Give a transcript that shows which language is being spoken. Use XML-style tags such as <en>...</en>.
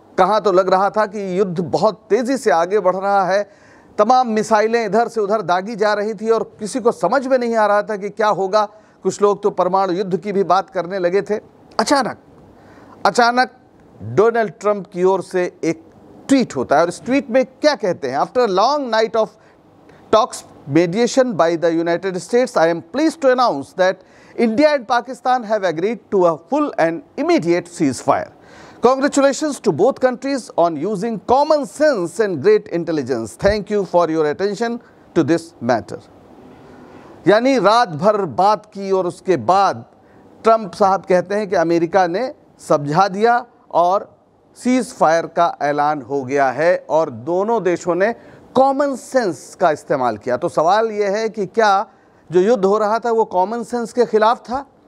<hi>कहाँ तो लग रहा था कि युद्ध बहुत तेजी से आगे बढ़ रहा है, तमाम मिसाइलें इधर से उधर दागी जा रही थी और किसी को समझ में नहीं आ रहा था कि क्या होगा। कुछ लोग तो परमाणु युद्ध की भी बात करने लगे थे। अचानक डोनाल्ड ट्रंप की ओर से एक ट्वीट होता है और इस ट्वीट में क्या कहते हैं?</hi> <en>After long night of talks mediation by the United States, I am pleased to announce that India and Pakistan have agreed to a full and immediate ceasefire. Congratulations to both countries on using common sense and great intelligence. Thank you for your attention to this matter.</en> <hi>यानी रात भर बात की और उसके बाद Trump साहब कहते हैं कि अमेरिका ने समझा दिया और सीज फायर का ऐलान हो गया है और दोनों देशों ने कॉमन सेंस का इस्तेमाल किया। तो सवाल यह है कि क्या जो युद्ध हो रहा था वो कॉमन सेंस के खिलाफ था?</hi>